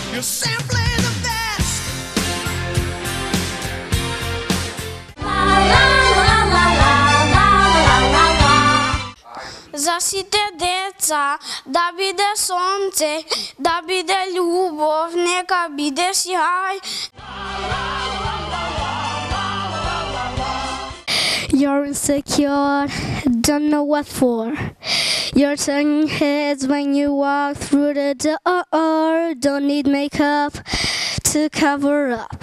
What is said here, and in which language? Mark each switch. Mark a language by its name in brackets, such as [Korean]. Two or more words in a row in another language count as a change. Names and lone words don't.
[English] You're simply the best. [Macedonian] Засите деца, да биде сонце, да биде љубов, нека биде сјај. [English] You're insecure, don't know what for. Your tongue hits when you walk through the door. Don't need makeup to cover up.